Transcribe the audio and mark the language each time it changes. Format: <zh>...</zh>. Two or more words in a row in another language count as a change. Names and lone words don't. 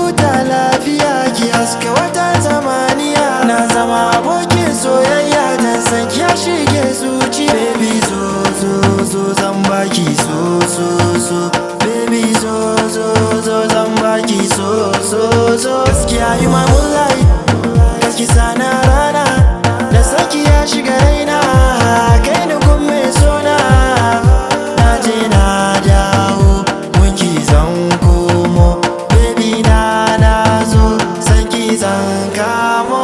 <ha>lafiya ki haska wata zamaniya. Na zama abokin soyayya dan san ki ya shige zuci. Baby zo zo zo zan baki so so so. Baby zo zo zo zan baki so so so.</ha> <en>Gaskiya you my moonlight,</en> <ha>gaski sana rana. Da saki ya shiga raina, kai ni gun mai sona. Na je na dawo, gunki zan komo. Baby na zo, sanki zan kamo.</ha>